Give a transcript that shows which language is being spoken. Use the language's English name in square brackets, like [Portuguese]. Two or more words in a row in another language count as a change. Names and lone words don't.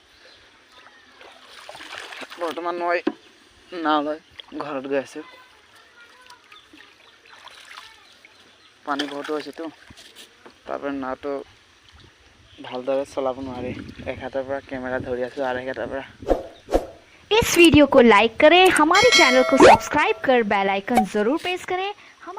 [Assamese] বৰ্তমান মই নাও লৈ ঘৰত গৈ আছোঁ পানী বহুতো হৈছেতো তাৰপৰা নাওটো ভালদৰে চলাব নোৱাৰি এক হাতৰ পৰা কেমেৰা ধৰি আছোঁ আৰু এক হাতৰ পৰা [Hindi] इस वीडियो को लाइक करें हमारे चैनल को सब्सक्राइब कर [English] bell icon [Hindi] जरूर प्रेस करें